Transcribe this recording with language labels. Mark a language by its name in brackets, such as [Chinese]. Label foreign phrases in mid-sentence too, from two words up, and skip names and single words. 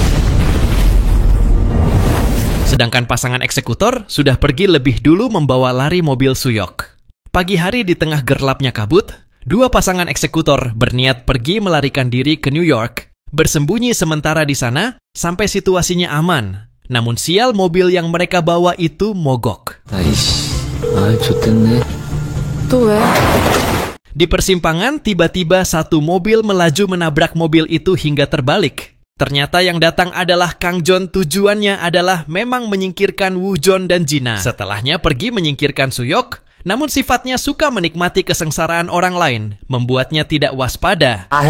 [Indonesian] Sedangkan pasangan eksekutor sudah pergi lebih dulu membawa lari mobil Suyok. Pagi hari di tengah gelapnya kabut, dua pasangan eksekutor berniat pergi melarikan diri ke New York, bersembunyi sementara di sana sampai situasinya aman. Namun sial, mobil yang mereka bawa itu mogok. [Korean] 좋댔네. 또 왜? [Indonesian] Di persimpangan, tiba-tiba satu mobil melaju menabrak mobil itu hingga terbalik. Ternyata yang datang adalah Kang Jon. Tujuannya adalah memang menyingkirkan Woo-Jon dan Jina. Setelahnya pergi menyingkirkan Suyok, namun sifatnya suka menikmati kesengsaraan orang lain, membuatnya tidak waspada.